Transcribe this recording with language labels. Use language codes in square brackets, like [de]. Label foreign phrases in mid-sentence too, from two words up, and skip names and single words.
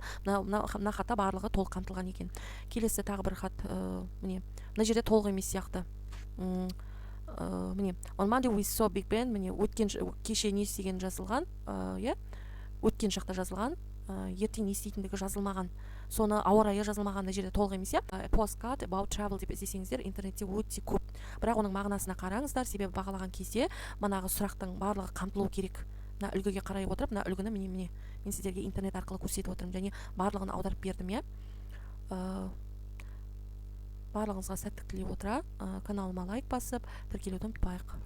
[kk] Мына хатта барлығы толық қамтылған екен. Келесі тағы бір хат, міне мына жерде толық емес сияқты. [en] Міне on Monday we saw Big Ben. [kk] Міне кеше не істеген жазылған, өткен шақта жазылған. Ертең не істейтіндігі жазылмаған. Соны ауа райы жазылмаған, мына жерде толық емес. [en] Postcard about travel [kk] деп іздесеңіздер интернетте өте көп. Бірақ оның мағынасына қараңыздар, себебі бағалаған кезде манағы сұрақтың барлығы қамтылу керек. Мына үлгіге қарай отырып, мына үлгіні мен сіздерге интернет арқылы көрсетіп отырмын және барлығын аударып бердім. Барлығыңызға сәттілік тілей отыра, каналыма лайк басып, тіркелуді ұмытпайық.